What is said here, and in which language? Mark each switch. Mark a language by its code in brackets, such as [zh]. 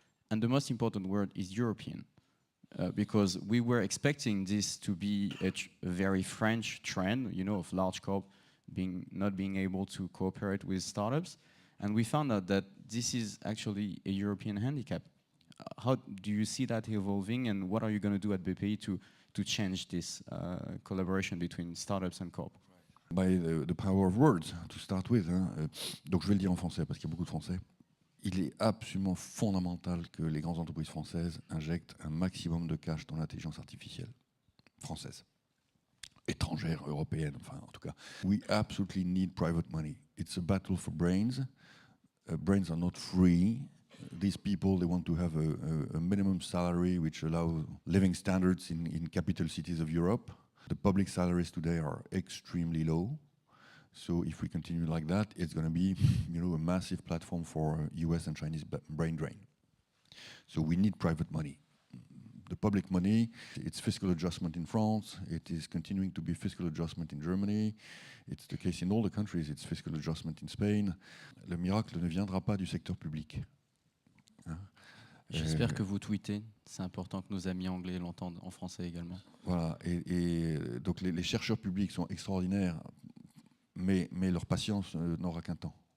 [en] And the most important word is European. Because we were expecting this to be a very French trend, of large corp not being able to cooperate with startups. And we found out that this is actually a European handicap. How do you see that evolving, and what are you going to do at BPI to change this collaboration between startups and corp? By the power of words, to start with. [fr] Donc je vais le dire en français parce qu'il y a beaucoup de français. Il est absolument fondamental que les grandes entreprises françaises injectent un maximum de cash dans l'intelligence artificielle française, étrangère, européenne, enfin en tout cas. [en] We absolutely need private money. It's a battle for brains. Brains are not free. These people, they want to have a minimum salary which allows living standards in capital cities of Europe. The public salaries today are extremely low. So if we continue like that, it's going to be, a massive platform for US and Chinese brain drain. So we need private money. The public money, it's fiscal adjustment in France. It is continuing to be fiscal adjustment in Germany. It's the case in all the countries. It's fiscal adjustment in Spain. [fr] Le miracle ne viendra pas du secteur public. J'espère que vous tweetez. C'est important que nos amis anglais l'entendent en français également. Voilà. Et donc les chercheurs publics sont extraordinaires. Mais leur patience n'aura qu'un temps.